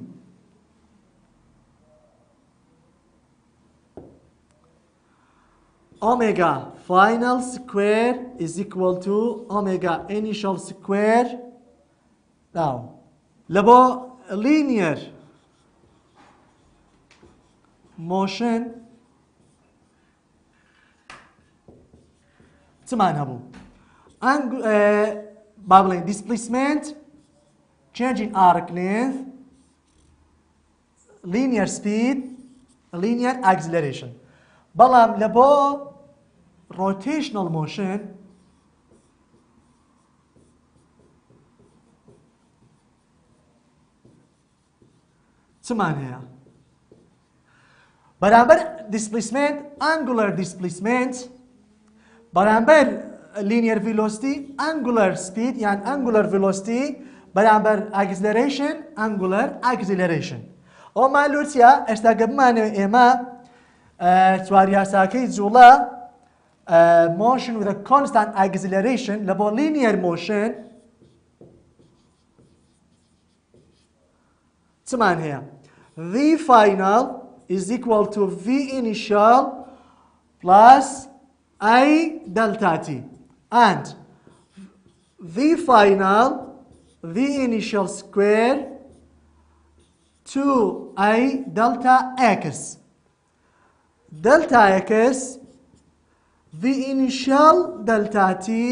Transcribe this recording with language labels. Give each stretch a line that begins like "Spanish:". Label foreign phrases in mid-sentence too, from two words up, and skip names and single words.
English: Omega final square is equal to omega initial square. Now, لبو linear motion
Central Kurdish: چمان هەبوو با بڵێن
English: displacement change in arc length linear speed linear acceleration
Central Kurdish: بەڵام لە بۆ
English: rotational motion
Central Kurdish: چمان هەیە بەرامبەر
English: displacement angular displacement
Central Kurdish: بەرامبەر linear
English: velocity angular speed یان angular velocity بەرامبەر acceleration angular acceleration
Central Kurdish: ئەو مالوچیە ئێستا کە بمانەوە ئێمە چواریاساکەی جوڵە
English: motion with a constant acceleration
Central Kurdish: لە بۆ
English: linear motion
Central Kurdish: چمان هەیە
English: v final is equal to v initial plus I delta t and v final v initial square 2I delta x delta x v initial delta t